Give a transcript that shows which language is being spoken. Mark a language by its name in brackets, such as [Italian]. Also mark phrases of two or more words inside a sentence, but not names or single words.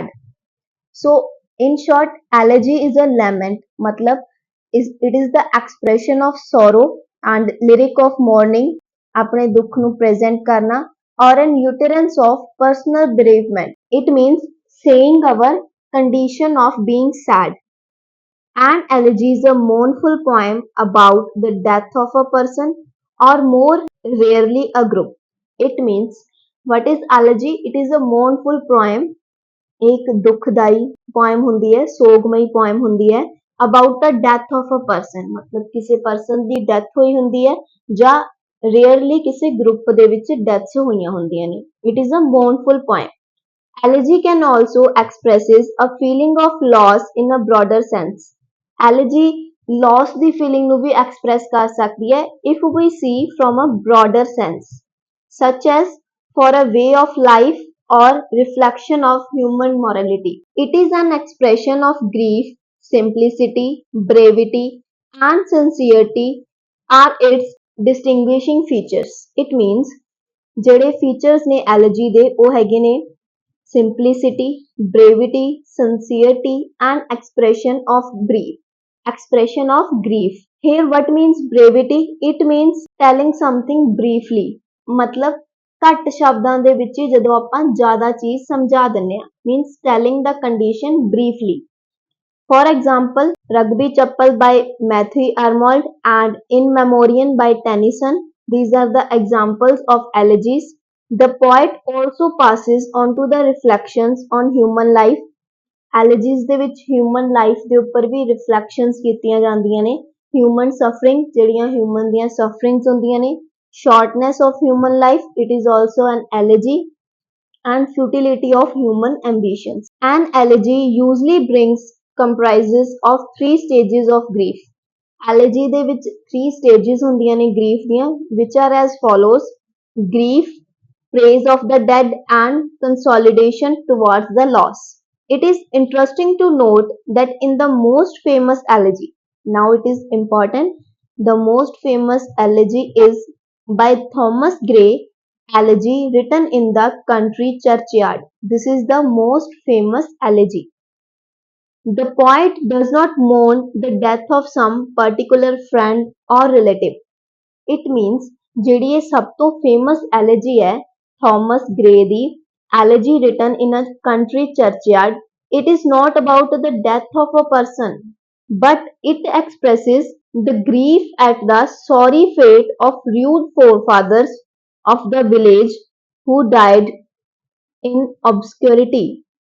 [English] So in short, elegy is a lament matlab it is the expression of sorrow and lyric of mourning [Hindi] अपने दुख ਨੂੰ present करना [English] or an utterance of personal bereavement. It means saying our condition of being sad. An elegy is a mournful poem about the death of a person or more rarely a group. It means what is elegy? It is a mournful poem. [Hindi] एक दुखदाई [Punjabi] poem ਹੁੰਦੀ ਹੈ ਸੋਗਮਈ poem ਹੁੰਦੀ ਹੈ [English] about the death of a person [Punjabi] ਮਤਲਬ ਕਿਸੇ person ਦੀ death ਹੋਈ ਹੁੰਦੀ ਹੈ ਜਾਂ rarely ਕਿਸੇ group ਦੇ ਵਿੱਚ deaths ਹੋਈਆਂ ਹੁੰਦੀਆਂ ਨੇ. [English] It is a mournful poem. Elegy can also expresses a feeling of loss in a broader sense. [Punjabi] Elegy loss ਦੀ feeling ਨੂੰ ਵੀ express ਕਰ ਸਕਦੀ ਹੈ [English] if we see from a broader sense such as for a way of life or reflection of human morality. It is an expression of grief, simplicity, brevity and sincerity are its distinguishing features. It means [Punjabi] ਜਿਹੜੇ features ਨੇ elegy ਦੇ ਉਹ ਹੈਗੇ ਨੇ [English] simplicity, brevity, sincerity and expression of grief. Expression of grief. Here what means brevity? It means telling something briefly. [Punjabi] मतलब ਘੱਟ ਸ਼ਬਦਾਂ ਦੇ ਵਿੱਚ ਹੀ ਜਦੋਂ ਆਪਾਂ ਜ਼ਿਆਦਾ ਚੀਜ਼ ਸਮਝਾ ਦਿੰਨੇ ਆ [English] means telling the condition briefly. For example, Rugby Chappal by Matthew Arnold and In Memoriam by Tennyson. These are the examples of elegies. The poet also passes on to the reflections on human life. [Punjabi] Elegies ਦੇ ਵਿੱਚ [English] human life [Punjabi] ਦੇ ਉੱਪਰ ਵੀ reflections ਕੀਤੀਆਂ ਜਾਂਦੀਆਂ ਨੇ. [English] Human suffering [Punjabi] ਜਿਹੜੀਆਂ human ਦੀਆਂ sufferings ਹੁੰਦੀਆਂ ਨੇ. [English] Shortness of human life, it is also an elegy. And futility of human ambitions. An elegy usually comprises of 3 stages of grief. [Punjabi] Elegy ਦੇ ਵਿੱਚ 3 stages ਹੁੰਦੀਆਂ ਨੇ grief ਦੀਆਂ [English] which are as follows: grief, praise of the dead and consolidation towards the loss. It is interesting to note that in the most famous elegy, now it is important, the most famous elegy is by Thomas Gray, Elegy Written in the Country Churchyard. This is the most famous elegy. The poet does not mourn the death of some particular friend or relative. It means [Punjabi] ਜਿਹੜੀ ਇਹ ਸਭ ਤੋਂ famous elegy ਹੈ Thomas Gray ਦੀ [English] Elegy Written in a Country Churchyard, it is not about the death of a person, but it expresses the grief at the sorry fate of rude forefathers of the village who died in obscurity.